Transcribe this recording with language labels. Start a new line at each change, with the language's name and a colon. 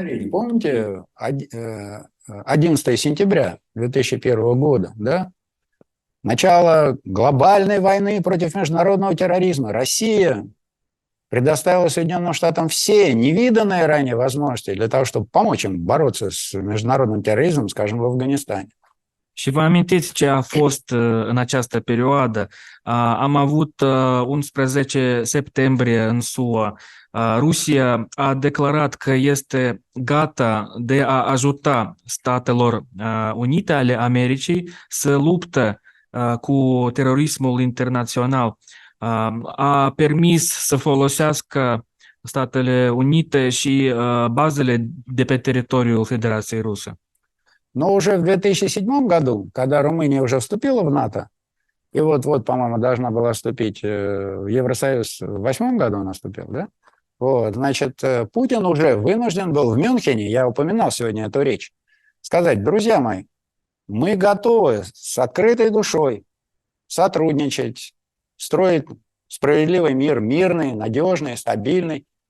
Russian: Помните, 11 сентября 2001 года, да? начало глобальной войны против международного терроризма Россия предоставила Соединенным Штатам все невиданные ранее возможности для того, чтобы помочь им bороться с международным terrorismul, скажем, в Афганистане.
Romanian: Și vă amintiți ce a fost în această perioadă? Am avut 11 septembrie în SUA. Rusia a declarat că este gata de a ajuta Statelor Unite ale Americii să luptă cu terorismul internațional. A permis să folosească Statele Unite și bazele de pe teritoriul Federației Ruse.
Russian: Но уже в 2007 году, когда Румыния уже вступила в НАТО, и вот-вот, по-моему, должна была вступить в Евросоюз в 2008 году она вступила, да? Вот, значит, Путин уже вынужден был в Мюнхене, я упоминал сегодня эту речь, сказать: друзья мои, мы готовы с открытой душой сотрудничать, строить справедливый мир, мирный, надежный, стабильный.